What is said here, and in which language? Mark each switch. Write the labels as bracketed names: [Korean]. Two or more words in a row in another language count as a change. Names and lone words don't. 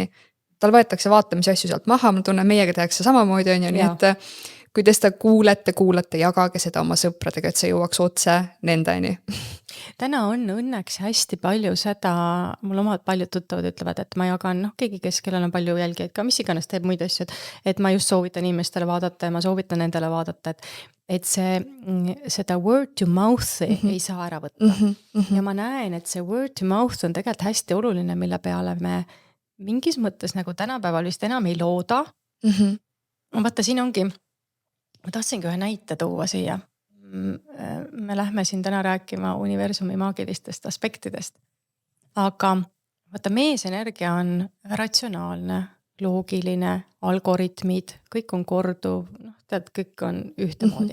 [Estonian] Tal võetakse vaatamise asju sealt maha, ma tunnen meiega tehakse samamoodi on ju, nii et kui te seda kuulete, jagage seda oma sõpradega, et see jõuaks otse nendeni. Täna on õnneks hästi palju seda, mul omad paljud tuttavad ütlevad, et ma jagan, keegi kes, kellel on palju jälgijaid ka, mis iganes teeb muid asju, et ma just soovitan inimestele vaadata ja ma soovitan nendele vaadata, et seda [English] word to mouth [Estonian] ei saa ära võtta. Ja ma näen, et see [English] word to mouth [Estonian] on tegelikult hästi oluline, mille peale me mingis mõttes nagu tänapäeval vist enam ei looda. Vaata, siin ongi, ma tahtsingi ühe näite tuua siia. Me lähme siin täna rääkima universumi maagilistest aspektidest. Aga vaata, meesenergia on ratsionaalne, loogiline, algoritmid, kõik on korduv, kõik on ühtemoodi.